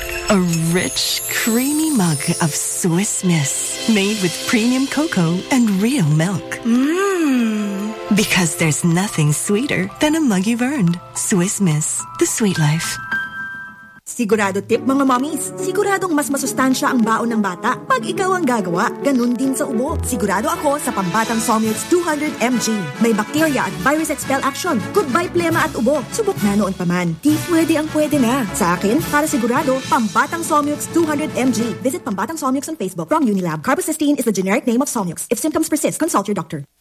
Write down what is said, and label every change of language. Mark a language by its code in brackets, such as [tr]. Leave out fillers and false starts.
[en] A rich, creamy mug of Swiss Miss made with premium cocoa and real milk. Because there's nothing sweeter than a mug you've earned. Swiss Miss, the sweet life. [tl] Sigurado tip, mga mommies. Siguradong mas masustansya ang baon ng bata pag ikaw ang gagawa, ganun din sa ubo. Sigurado ako sa pambatang Somyots 200mg. [en] May bacteria at virus expel action. [tl] Goodbye plema at ubo. Subok na noon pa man. Di pwede ang pwede na. Sa akin, para sigurado, pambatang Somyots 200mg. [en] Visit pambatang Somyots on Facebook from Unilab. Carbocysteine is the generic name of Somyots. If symptoms persist, consult your doctor.